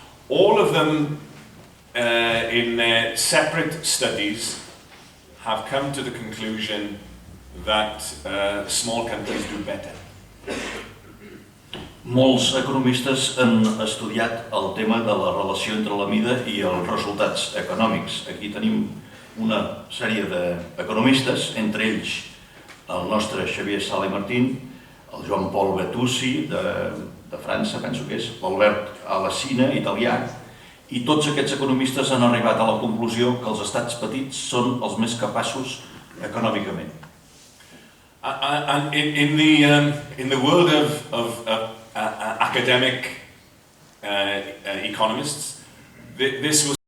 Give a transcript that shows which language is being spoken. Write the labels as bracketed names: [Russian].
[English] All of them, in their separate studies, have come to the conclusion that small countries do better. [Catalan] Molts economistes han estudiat el tema de la relació entre la mida i els resultats econòmics. Aquí tenim una sèrie d'economistes, entre ells el nostre Xavier Sala i Martín, el Joan Paul Betussi de França, penso que és, l'Albert Alsina, italià, i tots aquests economistes han arribat a la conclusió que els estats petits són els més capaços econòmicament. [English] And in the world of academic economists, this was